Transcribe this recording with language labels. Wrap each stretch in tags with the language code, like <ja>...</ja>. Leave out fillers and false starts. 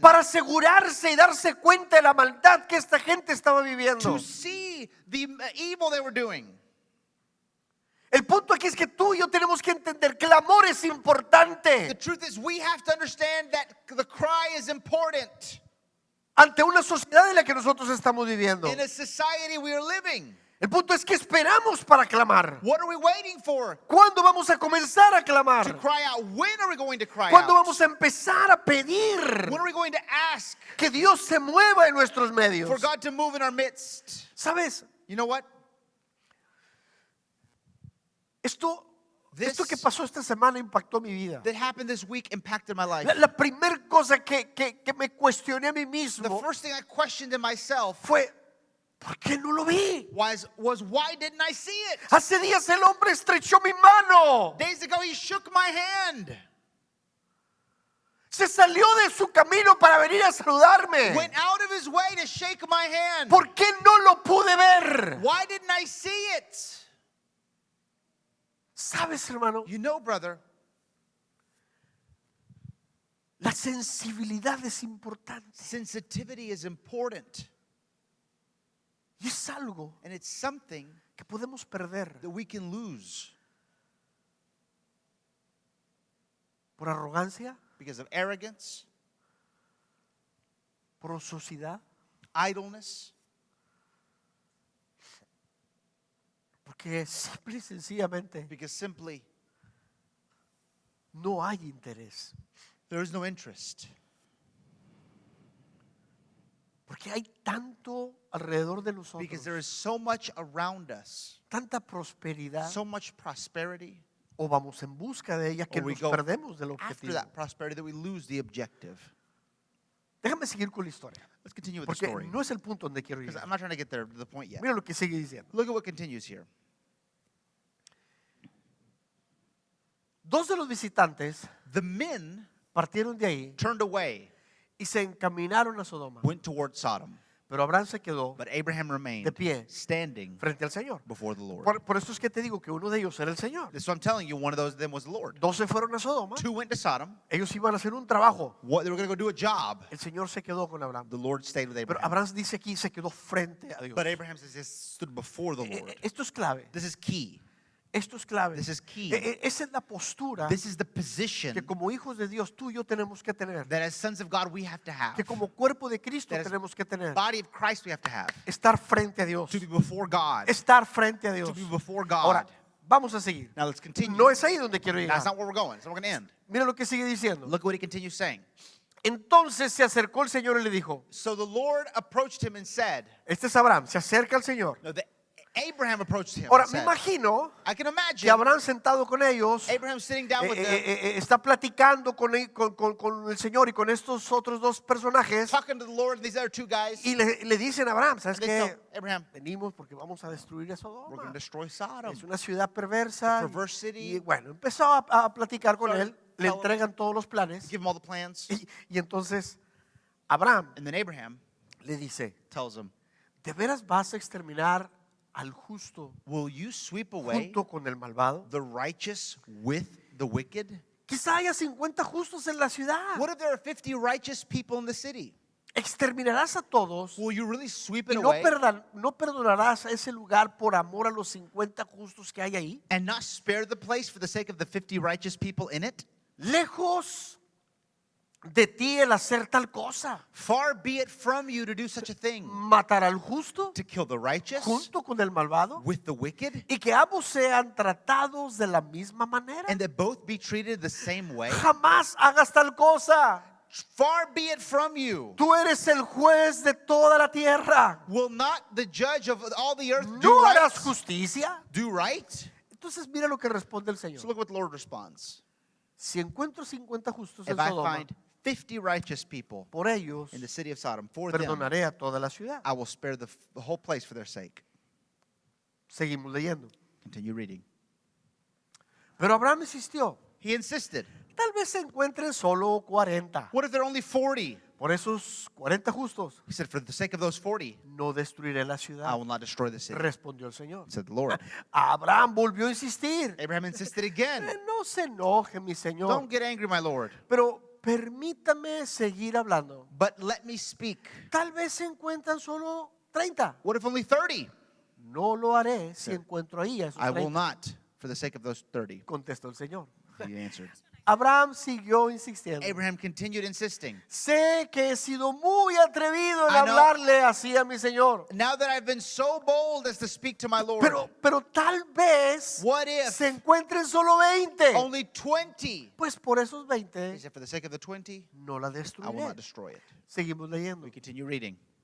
<es>para asegurarse y darse cuenta de la maldad que esta gente estaba viviendo.</es> <en>to see the evil they were doing.</en> <es>El punto aquí es que tú y yo tenemos que entender que el amor es</es> <en>The</en> <es>importante</es> <en>truth is, we have to understand that the cry is important</en> <es>ante una sociedad en la que nosotros estamos viviendo.</es> <en>in a society we are living.</en> <es>El punto es que esperamos para clamar.</es> <en>What are we waiting for?</en> <es>¿Cuándo vamos a comenzar a</es> <en>To</en> <es>clamar?</es> <en>cry out. When are we going to cry</en> <es>¿Cuándo</es> <en>out?</en> <es>vamos a empezar a pedir</es> <en>When are we going to ask</en> <es>que Dios se mueva en nuestros medios?</es> <en>for God to move in our midst?</en> <es>¿Sabes?</es> <en>You know what?</en> <es>Esto</es> <en>This</en> <es>que pasó esta semana impactó mi vida.</es> <en>that happened this week impacted my life.</en> <es>La primera cosa que me cuestioné a mí</es> <en>The</en> <es>mismo</es> <en>first thing I questioned in myself</en> <es>fue, ¿por qué no lo vi?</es> <en>was why didn't I see it?</en> <es>Hace días el hombre estrechó mi mano.</es> <en>Days ago he shook my hand.</en> <es>Se salió de su camino para venir a saludarme.</es> <en>Went out of his way to shake my hand.</en> <es>¿Por qué no lo pude ver?</es> <en>Why didn't I see it?</en> <es>¿Sabes, hermano?</es> <en>You know, brother,</en> <es>La sensibilidad es importante.</es> <en>sensitivity is important.</en> <es>Y es algo</es> <en>And it's something</en> <es>que podemos perder</es> <en>that we can lose</en> <es>por arrogancia,</es> <en>because of arrogance,</en> <es>por ociosidad,</es> <en>idleness,</en> <es>porque simple y sencillamente</es> <en>because simply</en> <es>no hay interés.</es> <en>there is no interest.</en> <es>Porque hay tanto alrededor de nosotros,</es> <en>Because there is so much around us,</en> <es>tanta prosperidad,</es> <en>so much prosperity,</en> <es>o vamos en busca de ella que</es> <en>or we</en> <es>nos</es> <en>go</en> <es>perdemos del</es> <en>after</en> <es>objetivo.</es> <en>that prosperity that we lose the objective.</en> <es>Déjame seguir con la historia,</es> <en>Let's continue with the</en> <es>porque</es> <en>story.</en> <es>no es el punto donde quiero</es> <en>Because</en> <es>llegar.</es> <en>I'm not trying to get there to the point yet.</en> <es>Mira lo que sigue diciendo.</es> <en>Look at what continues here.</en> <es>Dos de los visitantes</es> <en>The men</en> <es>partieron de ahí</es> <en>turned away,</en> <es>y se encaminaron a Sodoma.</es> <en>went towards Sodom.</en> <es>Pero Abraham se quedó</es> <en>But Abraham remained</en> <es>de pie</es> <en>standing</en> <es>frente al Señor.</es> <en>before the Lord.</en> <es>Por eso es que te digo que uno de ellos era el Señor.</es> <en>So I'm telling you, one of them was the Lord.</en> <es>Dos se fueron a Sodoma.</es> <en>Two went to Sodom.</en> <es>Ellos iban a hacer un trabajo.</es> <en>They were going to go do a job.</en> <es>El Señor se quedó con Abraham.</es> <en>The Lord stayed with</en> <es>Pero</es> <en>Abraham.</en> <es>Abraham dice aquí, se quedó frente a Dios.</es> <en>But Abraham says he stood before the Lord.</en> <es>Esto es clave.</es> <en>This is key.</en> <es>Esto es clave.</es> <en>This is key.</en> <es>Esa es la postura</es> <en>This is the position</en> <es>que como hijos de Dios tú y yo tenemos que tener.</es> <en>that as sons of God we have to have.</en> <es>Que como cuerpo de Cristo</es> <en>That as</en> <es>tenemos que tener.</es> <en>body of Christ we have to have.</en> <es>Estar frente a Dios.</es> <en>To be before God.</en> <es>Estar frente a Dios.</es> <en>To be before God.</en> <es>Ahora, vamos a seguir.</es> <en>Now let's continue.</en> <es>No es ahí donde quiero</es> <en>That's</en> <es>llegar.</es> <en>not where we're going. So we're going to end.</en> <es>Mira lo que sigue diciendo.</es> <en>Look what he continues saying.</en> <es>Entonces se acercó el Señor y le dijo,</es> <en>So the Lord approached him and said,</en> <es>este es Abraham, se acerca al Señor.</es> <en>no, Abraham approached him</en> <es>Ahora,</es> <en>and</en> <es>me</es> <en>said,</en> <es>imagino</es> <en>I can</en> <es>que</es> <en>imagine</en> <es>Abraham sentado con ellos,</es> <en>Abraham sitting down with them,</en> <es>está platicando con el Señor y con estos otros dos personajes</es> <en>talking to the Lord and these other two guys.</en> <es>y le dicen a Abraham, ¿sabes</es> <en>And they</en> <es>qué?</es> <en>tell Abraham,</en> <es>Venimos porque vamos a destruir a</es> <en>we're going</en> <es>Sodoma.</es> <en>to destroy Sodom.</en> <es>Es una ciudad perversa.</es> <en>A perverse city.</en> <es>Y bueno, empezó a platicar con</es> <en>So,</en> <es>él, le entregan todos los planes</es> <en>Give him all the plans.</en> <es>y entonces Abraham</es> <en>And then Abraham</en> <es>le dice,</es> <en>tells him,</en> <es>¿de veras vas a exterminar al justo</es> <en>will you sweep away</en> <es>junto con el malvado?</es> <en>the righteous with the wicked?</en> <es>Quizá haya 50 justos en la ciudad.</es> <en>What if there are 50 righteous people in the city?</en> <es>Exterminarás a todos</es> <en>Will you really sweep</en> <es>y</es> <en>it</en> <es>no</es> <en>away</en> <es>no perdonarás a ese lugar por amor a los 50 justos que hay ahí.</es> <en>and not spare the place for the sake of the 50 righteous people in it?</en> <es>Lejos de ti el hacer tal cosa.</es> <en>Far be it from you to do such a thing,</en> <es>Matar al justo</es> <en>to kill the righteous</en> <es>junto con el malvado</es> <en>with the wicked,</en> <es>y que ambos sean tratados de la misma manera.</es> <en>and that both be treated the same way.</en> <es>Jamás hagas tal cosa.</es> <en>Far be it from you.</en> <es>Tú eres el juez de toda la tierra.</es> <en>Will not the judge of all the earth do</en> <es>¿No</es> <en>right?</en> <es>harás justicia?</es> <en>Do right?</en> <es>Entonces mira lo que responde el</es> <en>So</en> <es>Señor.</es> <en>look what the Lord responds.</en> <es>si encuentro 50 justos en</es> <en>if I</en> <es>Sodoma,</es> <en>find 50 righteous people</en> <es>por ellos</es> <en>in the city of Sodom, for them,</en> <es>perdonaré a toda la ciudad.</es> <en>I will spare the whole place for their sake.</en> <es>Seguimos leyendo.</es> <en>Continue reading.</en> <es>Pero Abraham insistió,</es> <en>He insisted.</en> <es>tal vez se encuentren solo 40.</es> <en>What if there are only 40?</en> <es>Por esos 40 justos</es> <en>He said, for the sake of those 40,</en> <es>no destruiré la</es> <en>I</en> <es>ciudad,</es> <en>will not destroy the city,</en> <es>respondió el Señor.</es> <en>said the Lord.</en> <es>Abraham volvió a insistir.</es> <en>Abraham insisted again.</en> <es>No se enoje, mi Señor,</es> <en>Don't get angry, my Lord,</en> <es>pero permítame seguir hablando.</es> <en>but let me speak.</en> <es>Tal vez se encuentran solo 30.</es> <en>What if only 30?</en> <es>No lo haré si encuentro ahí a esos</es> <en>I will</en> <es>30,</es> <en>not, for the sake of those 30,</en> <es>contestó el Señor.</es> <en>he answered.</en> <es>Abraham siguió insistiendo.</es> <en>Abraham continued insisting.</en> <es>Sé que he sido muy atrevido en</es> <en>I know.</en> <es>hablarle así a mi Señor.</es> <en>Now that I've been so bold as to speak to my Lord,</en> <es>Pero tal vez</es> <en>what if</en> <es>se encuentren solo 20.</es> <en>only 20?</en> <es>Pues por esos</es> <en>He</en> <es>20</es> <en>said, for the sake of the 20,</en> <es>no la</es> <en>I will</en> <es>destruiré.</es> <en>not destroy it.</en> <es>Seguimos leyendo.</es> <en>We continue reading.</en>